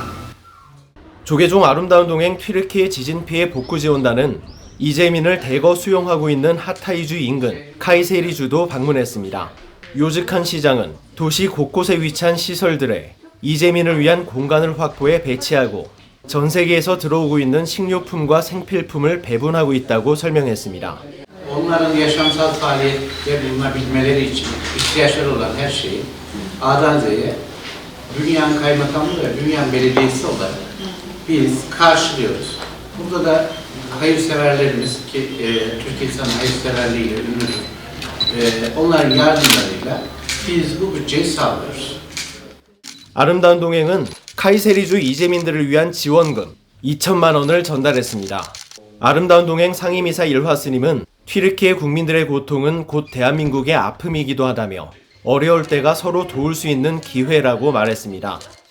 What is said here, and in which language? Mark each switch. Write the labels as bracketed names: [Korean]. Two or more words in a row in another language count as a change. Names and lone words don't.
[Korean] 조계종 아름다운 동행 튀르키예 지진 피해 복구 지원단은 이재민을 대거 수용하고 있는 하타이주 인근 카이세리주도 방문했습니다. 요즈칸 시장은 도시 곳곳에 위치한 시설들에 이재민을 위한 공간을 확보해 배치하고 전 세계에서 들어오고 있는 식료품과 생필품을 배분하고 있다고 설명했습니다. [Turkish] Onların yaşamsal faaliyette bulunabilmeleri için ihtiyaçları olan her şeyi A'dan Z'ye Bünyan Kaymakamlığı ve Bünyan Belediyesi olarak biz karşılıyoruz. Burada da hayırseverlerimiz ki Türk insanı hayırseverliğiyle ünlüdür. Onların yardımlarıyla biz bu bütçeyi sağlıyoruz. [Korean] 아름다운 동행은 카이세리주 이재민들을 위한 지원금 2천만 원을 전달했습니다. 아름다운 동행 상임이사 일화 스님은 튀르키예 국민들의 고통은 곧 대한민국의 아픔이기도 하다며 어려울 때가 서로 도울 수 있는 기회라고 말했습니다.